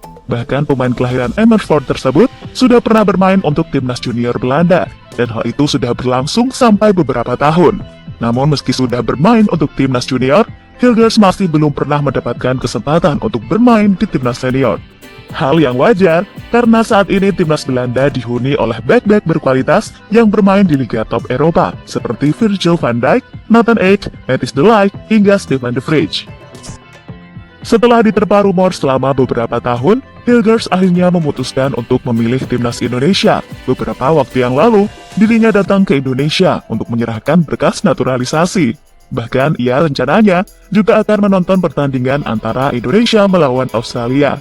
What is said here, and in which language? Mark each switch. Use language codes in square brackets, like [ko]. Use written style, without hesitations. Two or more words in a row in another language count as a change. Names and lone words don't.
[id] Bahkan pemain kelahiran Amersfoort tersebut sudah pernah bermain untuk timnas junior Belanda, dan hal itu sudah berlangsung sampai beberapa tahun. Namun meski sudah bermain untuk timnas junior, Hilgers masih belum pernah mendapatkan kesempatan untuk bermain di timnas senior. Hal yang wajar, karena saat ini timnas Belanda dihuni oleh bek-bek berkualitas yang bermain di Liga Top Eropa, seperti Virgil van Dijk, Nathan Ake, Matthijs de Ligt, hingga Stefan de Vrij. Setelah diterpa rumor selama beberapa tahun, Hilgers akhirnya memutuskan untuk memilih timnas Indonesia. Beberapa waktu yang lalu, dirinya datang ke Indonesia untuk menyerahkan berkas naturalisasi. Bahkan ia rencananya juga akan menonton pertandingan antara Indonesia melawan Australia.